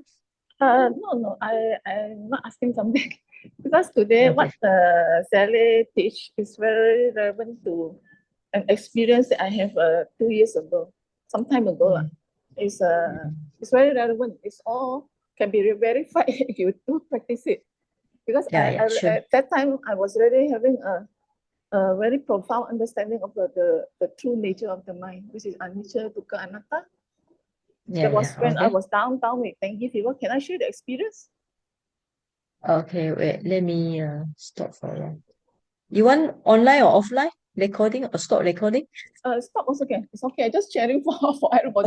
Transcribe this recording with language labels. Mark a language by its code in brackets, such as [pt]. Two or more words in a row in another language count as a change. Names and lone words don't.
[en] No, I'm not asking something because today what Sally teach is very relevant to an experience that I have 2 years ago, some time ago. It's very relevant. It's all can be verified if you do practice it. Because sure. at that time I was really having a very profound understanding of the true nature of the mind, which is [pi] anicca, dukkha, anatta. [en] That was when I was down with dengue fever. Can I share the experience? Okay, wait, let me stop for a while. You want online or offline recording or stop recording? Stop also okay. It's okay. I just sharing for everybody.